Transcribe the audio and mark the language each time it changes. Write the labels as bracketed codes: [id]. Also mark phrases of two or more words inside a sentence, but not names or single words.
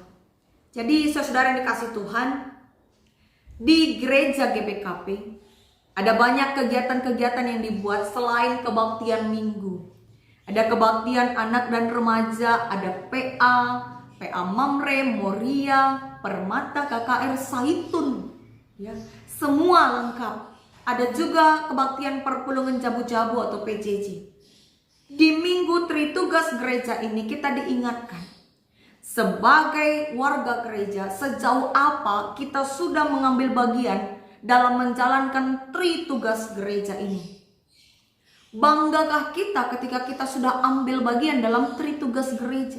[id] Jadi saudara yang dikasih Tuhan, di gereja GBKP ada banyak kegiatan-kegiatan yang dibuat selain kebaktian minggu. Ada kebaktian anak dan remaja, ada PA Mamre, Moria, Permata, KKR, Saitun. Semua lengkap. Ada juga kebaktian perpulungan jabu-jabu atau PJJ. Di minggu Tritugas gereja ini kita diingatkan, sebagai warga gereja, sejauh apa kita sudah mengambil bagian dalam menjalankan tugas gereja ini? Banggakah kita ketika kita sudah ambil bagian dalam tugas gereja?